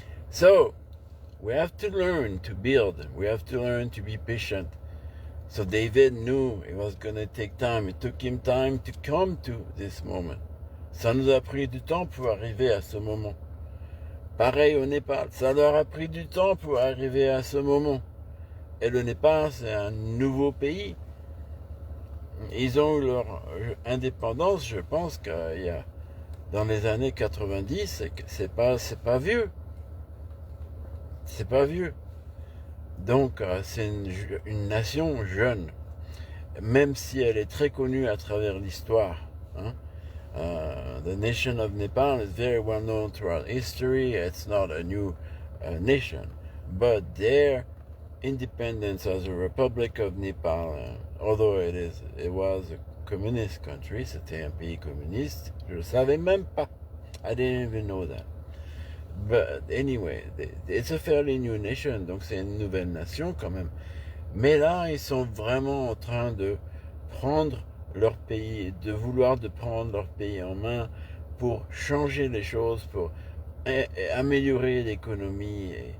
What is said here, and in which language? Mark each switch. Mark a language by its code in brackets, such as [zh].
[en] So, we have to learn to build. We have to learn to be patient. So David knew it was going to take time. It took him time to come to this moment. [fr] Ça nous a pris du temps pour arriver à ce moment. Pareil au Népal, ça leur a pris du temps pour arriver à ce moment. Et le Népal, c'est un nouveau pays. Ils ont eu leur indépendance, je pense qu'il y a dans les années 90, c'est pas vieux. C'est pas vieux. Donc c'est une nation jeune, même si elle est très connue à travers l'histoire. Hein. [en] The nation of Nepal is very well known throughout history. It's not a new nation, but their independence as a Republic of Nepal, although it was a communist country, [fr] c'était un pays communiste, je ne le savais même pas. [en] I didn't even know that. But anyway, it's a fairly new nation, [fr] donc c'est une nouvelle nation quand même. Mais là, ils sont vraiment en train de prendre leur pays, de vouloir de prendre leur pays en main pour changer les choses, pour améliorer l'économie.